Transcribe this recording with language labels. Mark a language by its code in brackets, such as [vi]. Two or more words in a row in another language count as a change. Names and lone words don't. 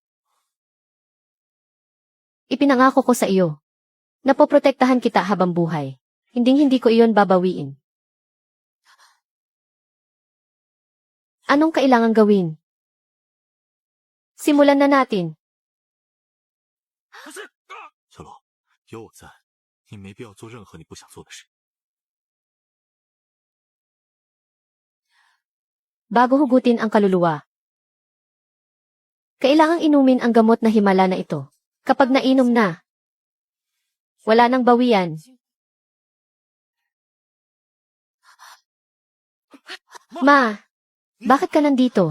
[tl] Ipinangako ko sa iyo. Napoprotektahan kita habang buhay. Hinding-hindi ko iyon babawiin. Anong kailangang gawin? Simulan na natin. [zh] 小罗，有我在，你没必要做任何你不想做的事。 [tl] Bago hugutin ang kaluluwa, kailangang inumin ang gamot na himala na ito. Kapag nainom na, wala nang bawian. Ma, bakit ka nandito?